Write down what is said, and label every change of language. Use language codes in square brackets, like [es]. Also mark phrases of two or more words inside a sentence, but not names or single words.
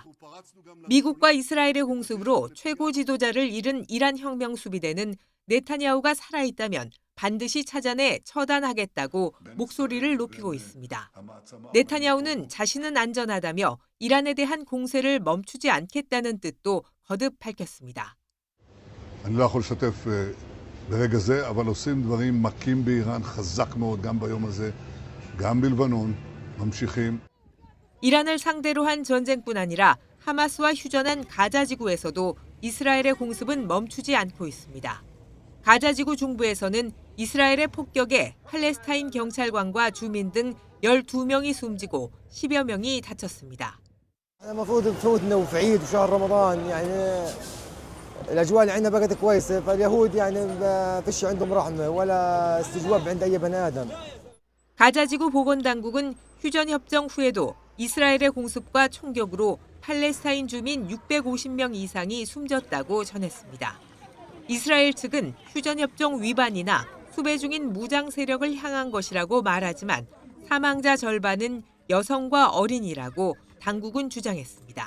[ko] 미국과 이스라엘의 공습으로 최고 지도자를 잃은 이란 혁명 수비대는 네타냐후가 살아있다면 반드시 찾아내 처단하겠다고 목소리를 높이고 있습니다. 네타냐후는 자신은 안전하다며 이란에 대한 공세를 멈추지 않겠다는 뜻도 거듭 밝혔습니다. [he] אני לא יכול לשתף ברגע זה, אבל עושים דברים מכים באיראן חזק מאוד, גם ביום הזה, גם בלבנון, ממשיכים. [ko] 이란을 상대로 한 전쟁뿐 아니라 하마스와 휴전한 가자 지구에서도 이스라엘의 공습은 멈추지 않고 있습니다. 가자 지구 중부에서는 이스라엘의 폭격에 팔레스타인 경찰관과 주민 등 12명이 숨지고 10여 명이 다쳤습니다. [ar] المفروض بفوتنا وفي عيد وشهر رمضان يعني الاجواء اللي عندنا بقت كويسه فاليهود يعني ما فيش عندهم رحمه ولا استجواب عند اي بني ادم. [ko] 가자 지구 보건당국은 휴전 협정 후에도 이스라엘의 공습과 총격으로 팔레스타인 주민 650명 이상이 숨졌다고 전했습니다. 이스라엘 측은 휴전 협정 위반이나 수배 중인 무장 세력을 향한 것이라고 말하지만 사망자 절반은 여성과 어린이라고 당국은 주장했습니다.